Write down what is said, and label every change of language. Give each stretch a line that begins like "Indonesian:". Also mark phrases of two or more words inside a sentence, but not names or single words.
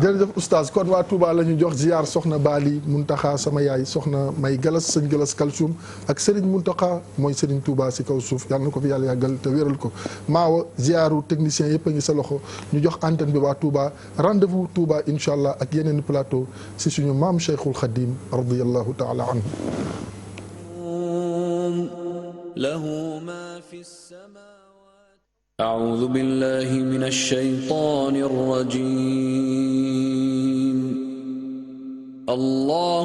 Wolof: jërëjëf oustaz kon waa Touba la ñu jox ziar soxna Bali Muntaxa sama yaay soxna May Galas sëñ Galas Kalsum ak Serigne Muntaxa mooy Serigne Touba si kaw suuf yàlla na ko fi yàlla yàggal yàggal te wéral ko. Maawa ziaru technicien yëpp a ngi sa loxo ñu jox antenne bi waa Touba rendez-vous Touba
Arabic: إن شاء الله
Wolof: ak yeneen plateau si suñu maam Cheikhul Khadim
Arabic: رضي الله تعالى عنه. له ما في السماوات أعوذ بالله من الشيطان الرجيم الله